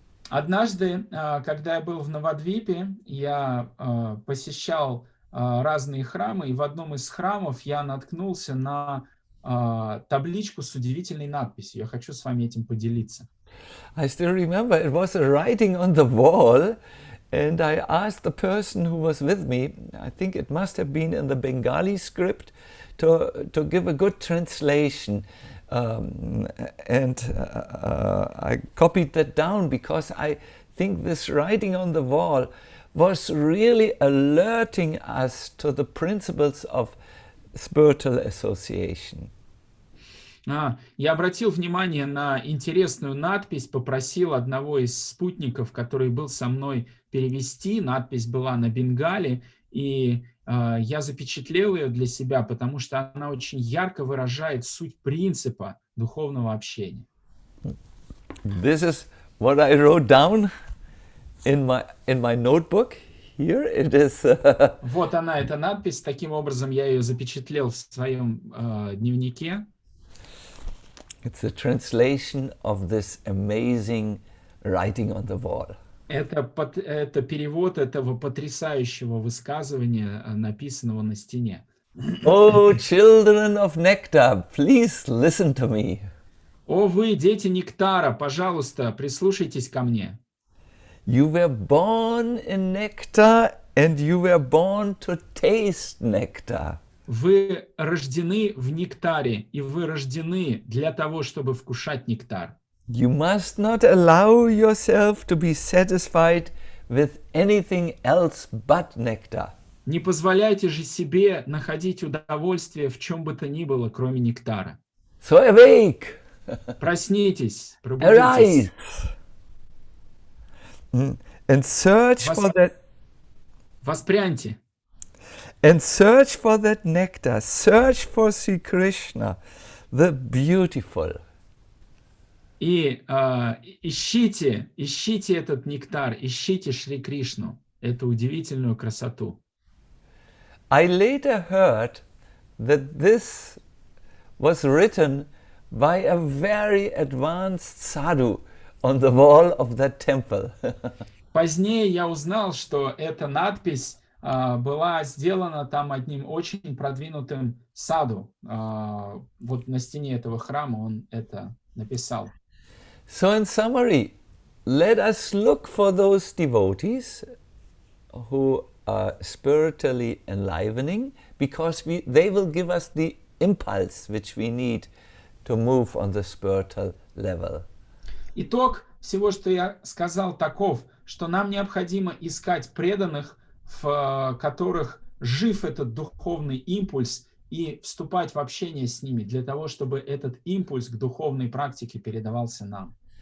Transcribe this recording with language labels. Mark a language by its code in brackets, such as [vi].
[ru] Однажды, когда я был в Навадвипе, я посещал разные храмы, и в одном из храмов я наткнулся на табличку с удивительной надписью. Я хочу с вами этим поделиться. [en] I still remember it was a writing on the wall, and I asked the person who was with me, I think it must have been in the Bengali script, to give a good translation. And I copied that down because I think this writing on the wall was really alerting us to the principles of spiritual association. [ru] Я обратил внимание на интересную надпись, попросил одного из спутников, который был со мной, перевести. Надпись была на бенгале, и я запечатлел ее для себя, потому что она очень ярко выражает суть принципа духовного общения. [en] This is what I wrote down in my notebook. Here it is. [ru] Вот она, эта надпись. Таким образом, я ее запечатлел в своем дневнике. [en] It's a translation of this amazing writing on the wall. [ru] Это перевод этого потрясающего высказывания, написанного на стене. [en] Oh, children of nectar, please listen to me. [ru] О, вы, дети нектара, пожалуйста, прислушайтесь ко мне. [en] You were born in nectar and you were born to taste nectar. [ru] Вы рождены в нектаре, и вы рождены для того, чтобы вкушать нектар. [en] You must not allow yourself to be satisfied with anything else but nectar. [ru] Не позволяйте же себе находить удовольствие в чем бы то ни было, кроме нектара. [en] So awake, [ru] Проснитесь, пробудитесь. [en] arise, and search for that. [ru] Воспряньте. [en] And search for that nectar. Search for Sri Krishna, the beautiful. [ru] И ищите этот нектар, ищите Шри Кришну, эту удивительную красоту. [en] I later heard that this was written by a very advanced sadhu on the wall of that temple. [ru] Позднее я узнал, что эта надпись была сделана там одним очень продвинутым саду. Вот на стене этого храма он это написал. [en] So in summary, let us look for those devotees who are spiritually enlivening, because they will give us the impulse which we need to move on the spiritual level. [ru] Итог всего, что я сказал, таков, что нам необходимо искать преданных, в которых жив этот духовный импульс, и вступать в общение с ними для того, чтобы этот импульс к духовной практике передавался нам.